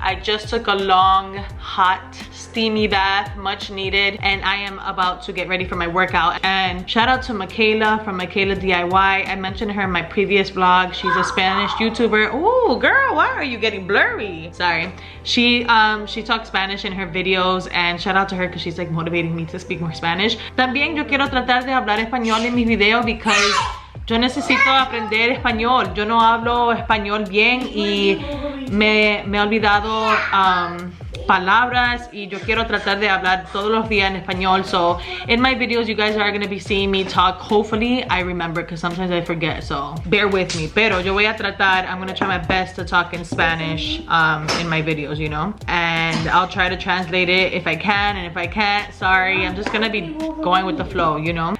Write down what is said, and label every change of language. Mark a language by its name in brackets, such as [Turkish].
[English] I just took a long, hot, steamy bath, much needed, and I am about to get ready for my workout. And shout out to Michaela from Michaela DIY. I mentioned her in my previous vlog. She's a Spanish YouTuber. Oh girl, why are you getting blurry? Sorry. She talks Spanish in her videos, and shout out to her because she's like motivating me to speak more Spanish. [Spanish] También yo quiero tratar de hablar español en mis videos [English] because [Spanish] yo necesito aprender español. Yo no hablo español bien y me he olvidado palabras y yo quiero tratar de hablar todos los días en español. [English] So in my videos you guys are going to be seeing me talk. Hopefully I remember because sometimes I forget, so bear with me. [Spanish] Pero yo voy a tratar, [English] I'm going to try my best to talk in Spanish in my videos, you know, and I'll try to translate it if I can, and if I can't, sorry, I'm just going to be going with the flow, you know.